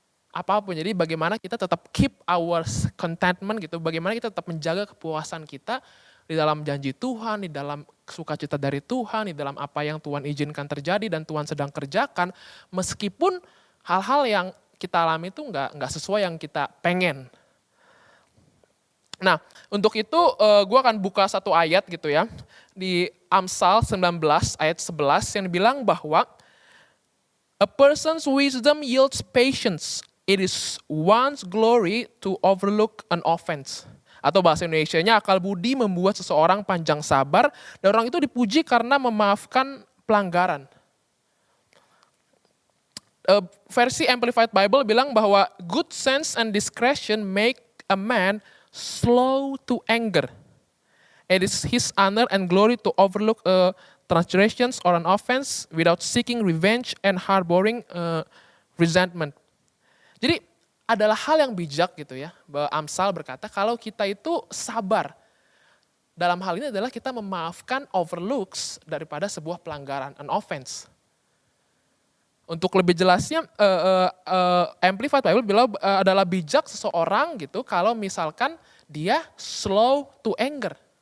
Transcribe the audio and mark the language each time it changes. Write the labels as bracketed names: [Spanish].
[Indonesian] Apapun, jadi bagaimana kita tetap [English] keep our contentment [Indonesian] gitu, bagaimana kita tetap menjaga kepuasan kita di dalam janji Tuhan, di dalam sukacita dari Tuhan, di dalam apa yang Tuhan izinkan terjadi dan Tuhan sedang kerjakan, meskipun hal-hal yang kita alami itu nggak sesuai yang kita pengen. Nah, untuk itu gue akan buka satu ayat gitu ya, di Amsal 19 ayat 11 yang bilang bahwa [English] a person's wisdom yields patience. It is one's glory to overlook an offense. [Indonesian] Atau bahasa Indonesianya, akal budi membuat seseorang panjang sabar dan orang itu dipuji karena memaafkan pelanggaran. Versi Amplified Bible bilang bahwa [English] good sense and discretion make a man slow to anger. It is his honor and glory to overlook transgressions or an offense without seeking revenge and harboring resentment. [Indonesian] Jadi adalah hal yang bijak gitu ya, bahwa Amsal berkata kalau kita itu sabar. Dalam hal ini adalah kita memaafkan overlooks daripada sebuah pelanggaran, [English] an offense. [Indonesian] Untuk lebih jelasnya, Amplified Bible bilang adalah bijak seseorang gitu kalau misalkan dia [English] slow to anger.